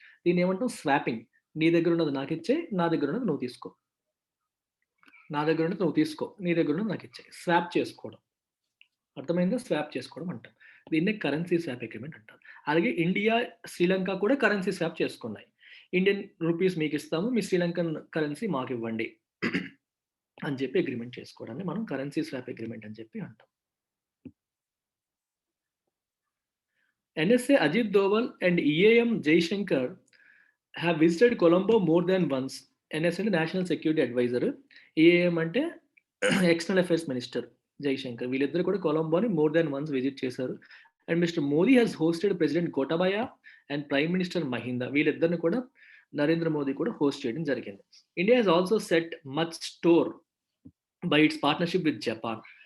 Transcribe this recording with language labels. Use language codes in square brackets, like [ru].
[te] దీన్నేమంటాం swapping. నీ దగ్గరున్నది నాకిచ్చేయి. నా దగ్గరున్నది నువ్వు తీసుకో. నా దగ్గరున్నది నువ్వు తీసుకో. నీ దగ్గరున్నది నాకిచ్చేయి. స్వాప్ చేసుకోవడం. అర్థమైందా? స్వాప్ చేసుకోవడం అంటాం. దీన్నే కరెన్సీ స్వాప్ అగ్రీమెంట్ అంటారు. అలాగే ఇండియా, శ్రీలంక కూడా కరెన్సీ స్వాప్ చేసుకున్నాయి. Indian rupees మీకిస్తాము. మీ శ్రీలంకన్ కరెన్సీ మాకివ్వండి అని చెప్పి అగ్రీమెంట్ చేసుకోవడాన్ని మనం కరెన్సీ స్వాప్ అగ్రీమెంట్ అని చెప్పి అంటాం. [en] NSA Ajit Doval and EAM Jaishankar have visited Colombo more than once. NSA అంటే national security adviser. EAM అంటే external affairs minister Jaishankar. [te] వీళ్ళిద్దరూ కూడా [en] కొలంబోని more than once visit చేశారు. And mister Modi has hosted president Gotabaya and prime minister Mahinda. [te] వీళ్ళిద్దరిని కూడా నరేంద్ర మోదీ కూడా host చేయడం జరిగింది. [en] India has also set much store by its partnership with Japan.